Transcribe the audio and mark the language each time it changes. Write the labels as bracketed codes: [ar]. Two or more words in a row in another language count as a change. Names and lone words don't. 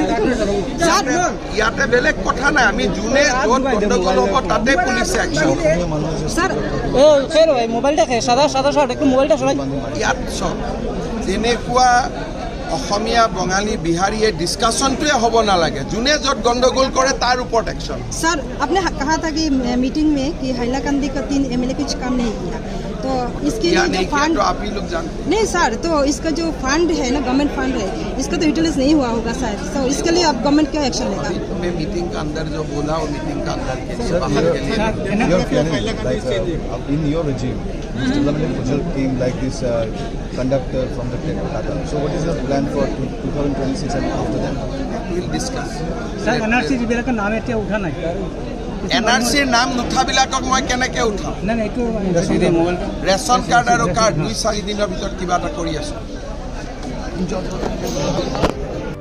[as] ইয়াতে বেলেগ কথা নাই, আমি যোনে য'ত গণ্ডগোল হ'ব তাতে পুলিচে একশ্যন। ইয়াত চব তেনেকুৱা অসমীয়া বঙালী বিহাৰীয়ে ডিছকাশ্যনটোৱে হ'ব নালাগে, যোনে য'ত গণ্ডগোল কৰে তাৰ ওপৰত একশ্যন। [hi] सर आपने कहा था कि मीटिंग में कि हैलाकंदी का 3 MLA कुछ काम नहीं किया, तो इसके क्या लिए नहीं जो किया फंड तो आप ही लोग जानते हैं। नहीं सर, तो इसका जो फंड है ना, [en] government fund [hi] है, इसका तो यूटिलाइज नहीं हुआ होगा शायद, तो इसके लिए अब गवर्नमेंट क्या एक्शन लेगा? मैं मीटिंग का अंदर जो बोला वो मीटिंग का अंदर के लिए बाहर के लिए [en] You're planning like in your regime, this development project came like this conductor from the Tata. So what is your plan for 2026 and after that? we'll discuss. [as] স্যার এনআরসি যিবিলাকৰ নাম এতিয়া উঠা নাই NRCৰ নাম নুঠাবিলাকক মই কেনেকৈ উঠাম? নাই নাই এইটো মোবাইলটো ৰেচন কাৰ্ড আৰু কাৰ্ড 2-4 দিনৰ ভিতৰত কিবা এটা কৰি আছোঁ।